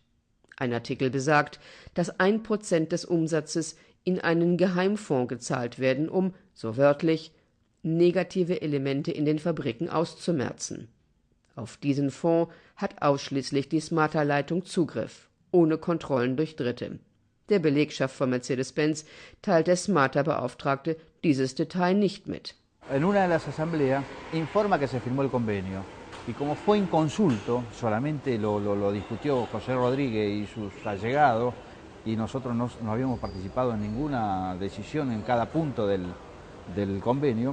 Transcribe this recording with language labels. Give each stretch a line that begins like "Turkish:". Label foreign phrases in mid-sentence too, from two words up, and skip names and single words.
German: Ein Artikel besagt, dass 1% des Umsatzes in einen Geheimfonds gezahlt werden, um, so wörtlich, negative Elemente in den Fabriken auszumerzen. Auf diesen Fonds hat ausschließlich die SMATA-Leitung Zugriff, ohne Kontrollen durch Dritte. Der Belegschaft von Mercedes-Benz teilt der SMATA-Beauftragte dieses Detail nicht mit.
Spanish: En una de las asambleas informa que se firmó el convenio y como fue inconsulto, solamente lo discutió José Rodríguez y sus allegados y nosotros no habíamos participado en ninguna decisión en cada punto del convenio.